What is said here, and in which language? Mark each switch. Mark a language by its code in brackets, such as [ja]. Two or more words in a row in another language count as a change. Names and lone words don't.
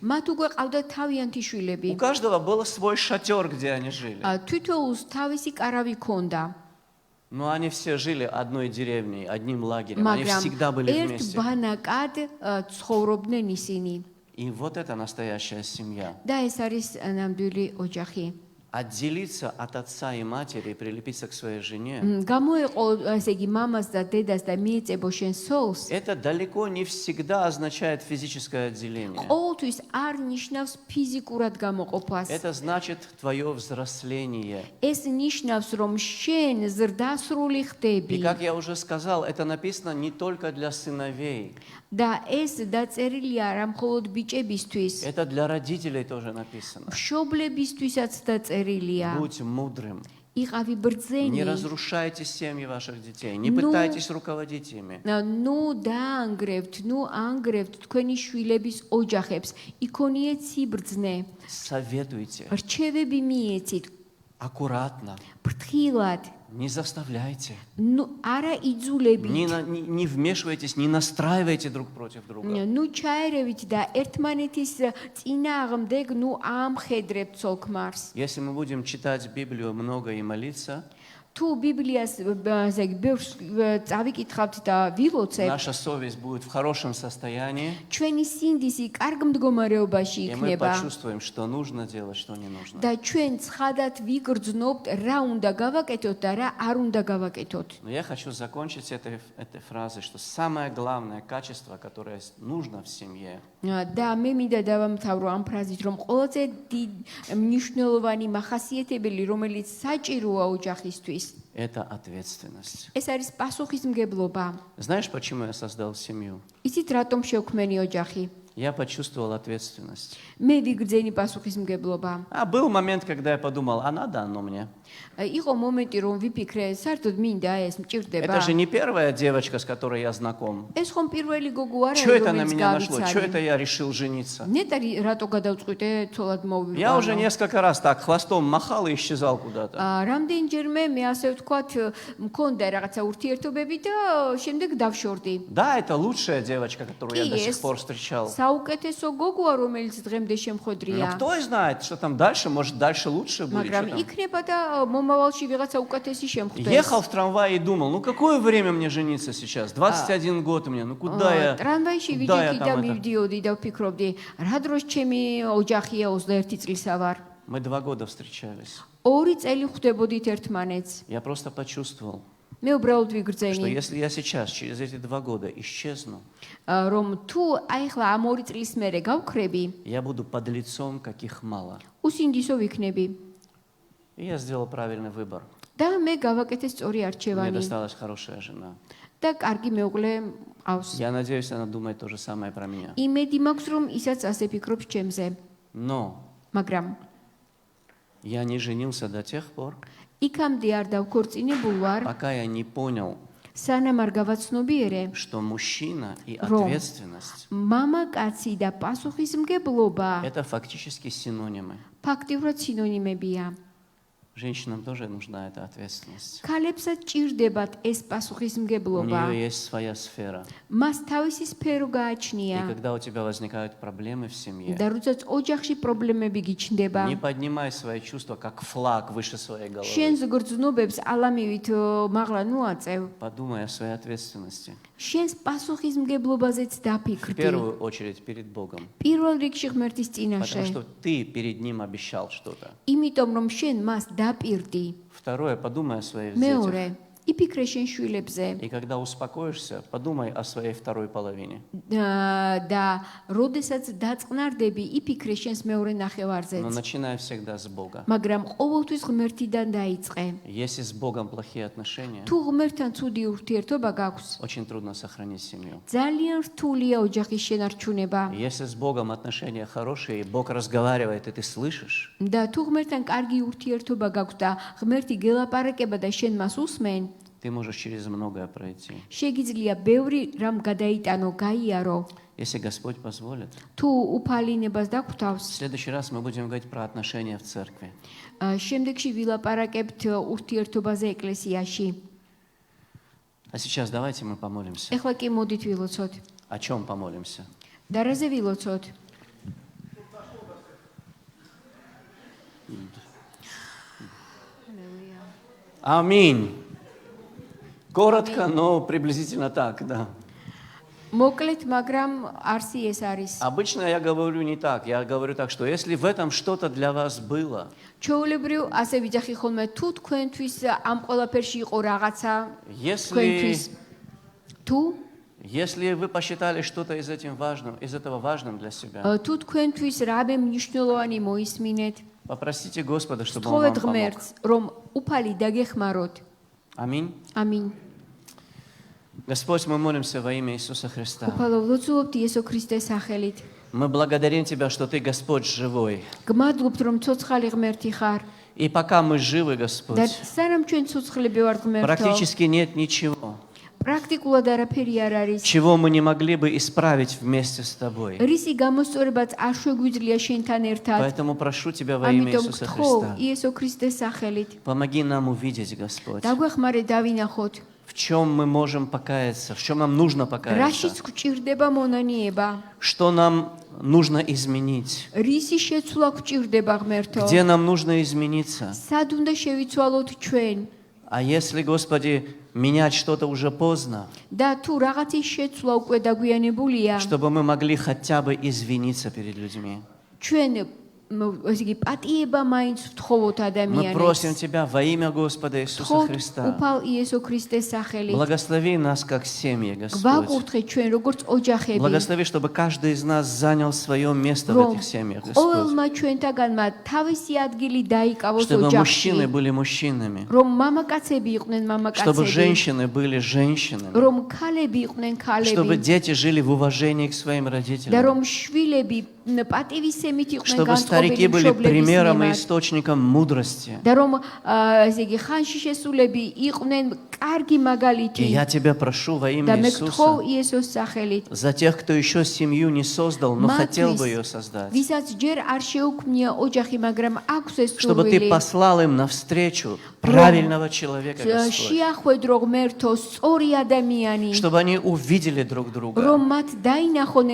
[ka] მათ უკვე ყავდა თავიანთი [ru] У [ka] შვილები. [ru] каждого был свой шатер, где они жили. [ka] თითოეულს თავისი კარავი ჰქონდა. [ru] Но они все жили одной деревней, одним лагерем. Они [ka] მაგრამ [ru] всегда были [ka] ერთ [ru] вместе. [ka] ბანაკად ცხოვრობდნენ ისინი. [ru] И вот это настоящая семья. [ka] და ეს არის ნამდვილი ოჯახი. [ru] Отделиться от отца и матери и прилепиться к своей жене, [ka] გამოეყო ესე იგი მამას და დედას და მიეწებო შენ სოლს. [ru] это далеко не всегда означает физическое отделение. [ka] ყოველთვის არ ნიშნავს ფიზიკურად გამოყოფას. [ru] Это значит твое взросление. [ka] ეს ნიშნავს რომ შენ ზრდასრული ხდები. [ru] И как я уже сказал, это написано не только для сыновей. [ka] და ეს დაწერილია არა მხოლოდ ბიჭებისთვის, [ru] Это для родителей тоже написано. [ka] მშობლებისთვისაც დაწერილია. [ru] Будь мудрым. [ka] იყავი [ru] Не [ka] ბრძენი. [ru] разрушайте семьи ваших детей. Не Ну, пытайтесь руководить ими. [ka] დაანგრევთ, ანგრევთ თქვენი შვილების ოჯახებს. იქონიეთ სიბრძნე. [ru] Советуйте. [ka] რჩევები მიეცით. [ru] Аккуратно. [ka] ფრთხილად. [ru] не заставляйте. [ka] ნუ არა იძულებით. [ru] Не вмешивайтесь, не настраивайте друг против друга. [ka] ნუ ჩაერევით და ერთმანეთის წინააღმდეგ ნუ ამხედრებთ ცოლ-ქმარს. [ru] Если мы будем читать Библию много и молиться, [ka] თუ ბიბლიას ბევრს წავიკითხავთ და ვილოცებთ, [ru] наша совесть будет в хорошем состоянии, [ka] ჩვენი სინდისი კარგ მდგომარეობაში [ru] и мы [ka] იქნება. [ru] почувствуем, что нужно делать, что не нужно. [ka] და ჩვენ ცხადად ვიგრძნობთ, რა უნდა გავაკეთოთ და რა არ უნდა გავაკეთოთ. [ru] Но я хочу закончить этой фразой, что самое главное качество, которое нужно в семье, [ka] და მე მინდა დავამთავრო ამ ფრაზით, რომ ყველაზე მნიშვნელოვანი მახასიათებელი, რომელიც საჭიროა ოჯახისთვის, [ru] это ответственность. [ka] ეს არის პასუხისმგებლობა. [ru] Знаешь, почему я создал семью? [ka] იცით რატომ შევქმენი ოჯახი? [ru] Я почувствовал ответственность. [ka] მე ვიგრძენი пасухисმგებლობა. [ru] А был момент, когда я подумал, а надо оно мне? [ka] იყო მომენტი, რომ ვიფიქრე, საერთოდ მინდა ეს მჭირდება. [ru] Это же не первая девочка, с которой я знаком. [ka] ეს ხომ პირველი გოგო არა, [ru] Что это на [ka] რომელიც [ru] меня нашло? Что это [ka] გავიცანი. [ru] я решил жениться? [ka] ნეტარი რატო გადავწყვიტე ცოლად მოვიყვანო? [ru] Я уже несколько раз так хвостом махал и исчезал куда-то. [ka] რამდენჯერმე მე ასე ვთქვათ, მქონდა რაღაცა ურთიერთობები და შემდეგ დავშორდი. [ru] Да, это лучшая девочка, которую я до сих Есть. пор встречал. [ka] საუკეთესო გოგოა, რომელიც დღემდე [ru] Но [ka] შემხვედრია. [ru] кто знает, что там дальше, может, дальше лучше будет. что [ka] მაგრამ [ru] там. [ka] იქნება და მომავალში ვიღაცა უკეთესი შემხვდეს. [ru] Ехал в трамвае и думал, ну какое время мне жениться сейчас? 21 год мне, ну куда я? [ka] ტრამვაიში [ru] куда я [ka] ვიდექი და [ru] там это? [ka] მივდიოდი და ვფიქრობდი, რა დროს ჩემი ოჯახია 21 წლისა ვარ. [ru] Мы 2 года встречались. [ka] 2 წელი ხვდებოდით ერთმანეთს. [ru] Я просто почувствовал, [ka] მე უბრალოდ [ru] что [ka] ვიგრძენი, [ru] если я сейчас, через эти 2 года исчезну, [ka] რომ თუ აი ხლა ამ 2 წლის მერე გავქრები, [ru] я буду подлецом, каких мало. [ka] უსინდისო ვიქნები. [ru] И я сделал правильный выбор. [ka] და მე გავაკეთე სწორი [ru] Мне [ka] არჩევანი [ru] досталась хорошая жена. [ka] და კარგი მეუღლე ყავს. [ru] Я надеюсь, она думает то же самое про меня. [ka] იმედი მაქვს, რომ ისაც ასე ფიქრობს ჩემზე. [ru] Но [ka] მაგრამ [ru] я не женился до тех пор, [ka] იქამდე არ დავქორწინებულ ვარ, [ru] пока я не понял, [ka] სანამ არ გავაცნობიერე, [ru] что мужчина и [ka] Ром. [ru] ответственность [ka] მამაკაცი და პასუხისმგებლობა [ru] это фактически синонимы. [ka] ფაქტიურად სინონიმებია. [ru] Женщинам тоже нужна эта ответственность. [ka] ქალებსაც ჭირდებათ ეს [ru] У [ka] პასუხისმგებლობა. [ru] нее есть своя сфера. [ka] მას თავისი სფერო [ru] И [ka] გააჩნია [ru] когда у тебя возникают проблемы в семье, [ka] და როდესაც ოჯახში პრობლემები გიჩნდება, [ru] не поднимай свои чувства как флаг выше своей головы. [ka] შენს გრძნობებს ალამივით მაღლა ნუაწევ. [ru] Подумай о своей ответственности. [ka] შენს პასუხისმგებლობაზეც [ru] В [ka] დაფიქრდი. [ru] первую очередь перед Богом. [ka] პირველ რიგში ღმერთის [ru] Потому [ka] წინაშე. [ru] что ты перед Ним обещал что-то. [ka] იმიტომ რომ შენ მას დაპირდი. [ru] Второе, подумай о своих детях. [ka] მეორე, იფიქრე შენ შვილებზე. [ru] И когда успокоишься, подумай о своей второй половине. [ka] და როდესაც დაწყნარდები, იფიქრე შენს მეორე [ru] Но [ka] ნახევარზეც. [ru] начинай всегда с Бога. [ka] მაგრამ ყოველთვის ღმერთიდან დაიწყე. [ru] Если с Богом плохие отношения, [ka] თუ ღმერთთან ცუდი ურთიერთობა გაქვს, [ru] очень трудно сохранить семью. [ka] ძალიან რთულია ოჯახის შენარჩუნება. [ru] Если с Богом отношения хорошие, и Бог разговаривает, и ты слышишь, [ka] და თუ ღმერთთან კარგი ურთიერთობა გაქვს და ღმერთი გელაპარაკება და შენ მას უსმენ, [ru] ты можешь через многое пройти. [ka] შეგიძლია ბევრი რამ გადაიტანო, გაიარო. [ru] Если Господь позволит. [ka] თუ უფალინებას [ru] В [ka] დაგხვდავს, [ru] следующий раз мы будем говорить про отношения в церкви. [ka] შემდეგში ვილაპარაკებთ ურთიერთობაზე ეკლესიაში. [ru] А сейчас давайте мы помолимся. [ka] ეხლა კი მოდით ვილოცოთ. [ru] О чем помолимся? [ka] და რაზე ვილოცოთ? [ru] Аминь. Коротко, но приблизительно так, да. [ka] მოკლედ, მაგრამ არსი ეს არის. [ru] Обычно я говорю не так. Я говорю так, что если в этом что-то для вас было, [ka] ჩვეულებრივ ასე ვიძახი ხოლმე, თუ თქვენთვის ამ ყველაფერში იყო რაღაცა თქვენთვის, [ru] если вы посчитали что-то из этого важным для себя, [ka] თუ თქვენთვის რამე მნიშვნელოვანი მოისმინეთ, [ru] попросите Господа, чтобы Он [ka] თხოვეთ [ru] вам помог. [ka] ღმერთს, რომ უფალი დაგეხმაროთ. [ru] Аминь. [ka] ამინ. [ru] Господь, мы молимся во имя Иисуса Христа. [ka] უფალო, ვლოცულობთ იესო ქრისტეს სახელით. [ru] Мы благодарим Тебя, что Ты, Господь, живой. [ka] გმადლობთ, რომ ცოცხალი ღმერთი ხარ. [ru] И пока мы живы, [ka] და [ru] Господь, [ka] სანამ ჩვენ ცოცხლები ვართ ღმერთო, [ru] практически нет ничего, [ka] პრაქტიკულად არაფერი არ არის. [ru] чего мы не могли бы исправить вместе с тобой. [ka] რისი გამოსწორებაც არ შეგვიძლია შენთან ერთად. [ru] Поэтому прошу Тебя во имя [ka] ამიტომ [ru] Иисуса [ka] გთხოვ [ru] Христа, [ka] იესო ქრისტეს სახელით. [ru] помоги нам увидеть, Господь, [ka] დაგვეხმარე დავინახოთ. [ru] в чем мы можем покаяться, в чем нам нужно покаяться, [ka] რაშიც გვჭირდება მონანიება. [ru] что нам нужно изменить, [ka] რისი შეცვლა გვჭირდება ღმერთო. [ru] где нам нужно измениться. [ka] სად უნდა შევიცვალოთ ჩვენ? [ru] А если, Господи, менять что-то уже поздно, [ka] და თუ რაღაცის შეცვლა უკვე დაგვიანებულია, [ru] чтобы мы могли хотя бы извиниться перед людьми. [ka] ჩვენ ესე იგი პატიება მაინც ვთხოვოთ [ru] Мы [ka] ადამიანებს. [ru] просим Тебя во имя Господа Иисуса [ka] ვთხოვთ [ru] Христа, [ka] უფალ იესო ქრისტეს სახელით. [ru] благослови нас как семьи, Господь. [ka] გვაკურთხე ჩვენ როგორც ოჯახები, [ru] Благослови, чтобы каждый из нас занял свое место в [ka] რომ [ru] этих семьях, Господь. [ka] ყოველმა ჩვენთაგანმა თავისი ადგილი დაიკავოს [ru] Чтобы [ka] ოჯახში, [ru] мужчины были мужчинами, [ka] რომ მამაკაცები იყვნენ [ru] чтобы [ka] მამაკაცები, [ru] женщины были женщинами, [ka] რომ ქალები იყვნენ [ru] чтобы [ka] ქალები [ru] дети жили в уважении к своим [ka] და [ru] родителям, [ka] რომ შვილები პატივისცემით იყვნენ [ru] чтобы старики [ka] განწყობილი [ru] были [ka] მშობლების [ru] примером и [ka] მიმართ. [ru] источником мудрости. [ka] და რომ ესე იგი ხანში შესულები იყვნენ კარგი [ru] И [ka] მაგალითი [ru] я Тебя прошу во [ka] და [ru] имя [ka] მე გთხოვ [ru] Иисуса [ka] იესოს სახელით [ru] за тех, кто еще семью не создал, но хотел бы ее создать, [ka] ვისაც ჯერ არ შეუქმნია ოჯახი, მაგრამ აქვს ეს [ru] чтобы Ты [ka] სურვილი [ru] послал им навстречу правильного человека, Господь, [ka] შეახვედრო ღმერთო სწორი ადამიანი, [ru] чтобы они увидели друг друга, [ka] რომ მათ დაინახონ